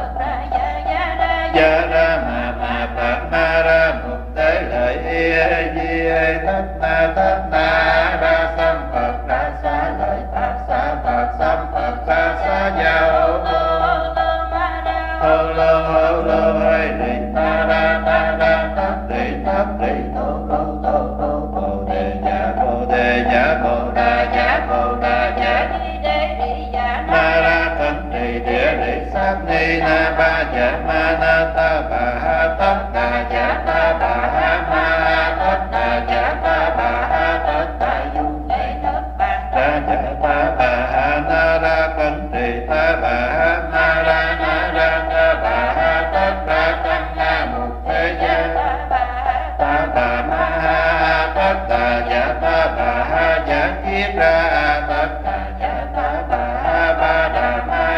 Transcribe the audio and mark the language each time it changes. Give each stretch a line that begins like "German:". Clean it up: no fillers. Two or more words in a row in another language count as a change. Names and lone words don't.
Vietnamese: gia ra ma phật ma ra mục tế lợi di thất na ra sam phật ra xá lợi phật xa gia hô lô hay đi ta ra tát đi tô bồ đề dạ bồ đà dạ ma ra thân đi địa đi sát ni na ba dạ ma na ta bà ha tất đà dạ ta bà ha ma tất đà dạ ta bà ha tất đà dung ra dạ ta bà ha na ra thân đi ta bà ha ma ra na ra ta bà ha tất đà tăng na mục thế gia ta bà ma ha tất đà dạ ta bà ha dạ kiếp ra tất đà dạ ta bà ha ba đà ma